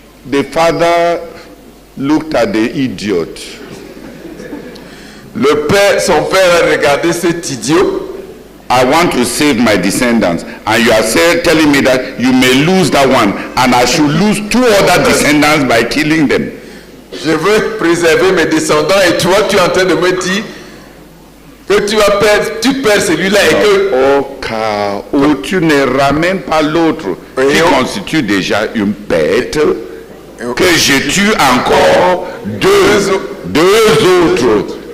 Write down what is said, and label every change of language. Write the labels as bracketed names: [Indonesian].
[English] The father looked at the idiot. [French] Son père a regardé cet idiot. [English] I want to save my descendants, and you are telling me that you may lose that one, and I should lose 2 other descendants by killing them. [French] Je veux préserver mes descendants et toi tu es en train de me dire que tu perds celui-là et que... Au cas où tu ne ramènes pas l'autre qui constitue déjà une bête, que je tue encore 2 autres.